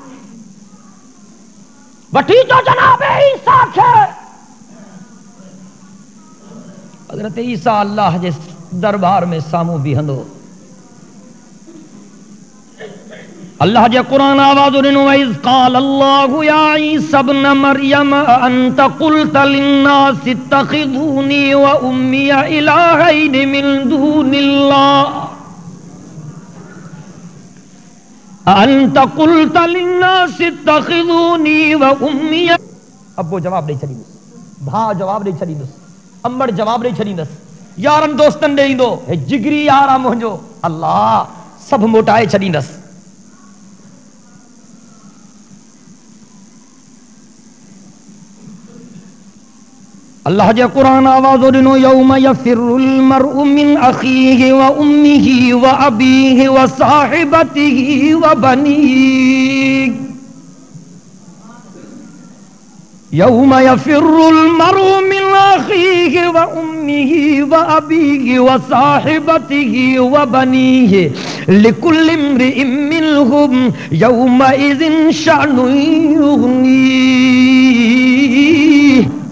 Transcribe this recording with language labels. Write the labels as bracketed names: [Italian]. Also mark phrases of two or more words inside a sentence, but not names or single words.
[Sindhi] वठी अचो जनाब ईसा खे। हज़रत ईसा अल्लाह जे दरबार में साम्हूं बीहंदो, अल्लाह जे क़ुरान आवाज़ ॾिनो [Arabic] إذ قال الله يا عيسى ابن مريم أأنت قلت للناس اتخذوني وأمي إلهين من دون الله أأنت قلت للناس اتخذوني وأمي. [Sindhi] अब्बो जवाब ॾेई छॾींदुसि, भाउ जवाब ॾेई छॾींदुसि, अम्मड़ जवाब ॾेई छॾींदुसि, यारनि दोस्तनि ॾे ईंदो, हे जिगरी यार आहे मुंहिंजो, अल्लाह सभु मोटाए छॾींदुसि। अल्लाह जे क़ुरान आवाज़ ॾिनो [Arabic] يوم يفر المرء من أخيه وأمه وأبيه وصاحبته وبنيه. يوم يفر المرء من أخيه وأمه وأبيه وصاحبته وبنيه لكل امرئ منهم يومئذ شأن يغنيه.